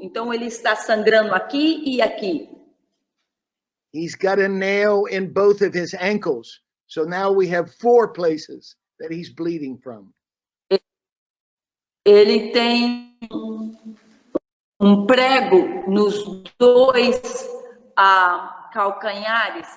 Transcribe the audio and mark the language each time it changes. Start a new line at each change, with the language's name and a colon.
Portuguese: Então ele está sangrando aqui e aqui.
English: He's got a nail in both of his ankles. So now we have 4 places that he's bleeding from.
Portuguese: Ele tem um prego nos 2 calcanhares.